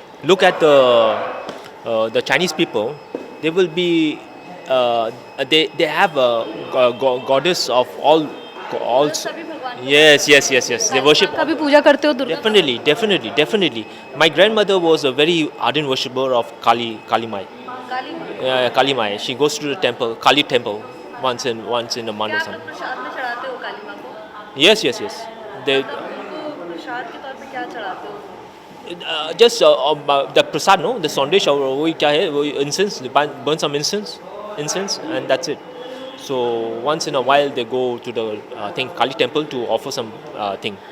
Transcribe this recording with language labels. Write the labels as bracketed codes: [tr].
[en] Look at the Chinese people. They will be they have a goddess of all. [hi] सभी भगवान. [en] Yes. They worship. [hi] कभी पूजा करते हो Durga? [en] Definitely. My grandmother was a very ardent worshipper of Kali Mai. Kali Mai. She goes to the temple, Kali temple, once in a month or something. [hi] प्रसाद में चढ़ाते हो काली माँ को? [en] Yes. They [hi] उनको प्रसाद के तौर पे क्या चढ़ाते हो? [en] just the prasad, no, the sandesh or [hi] वही क्या है, वही [en] incense, burn some incense, and that's it. So once in a while they go to the Kali temple to offer some thing.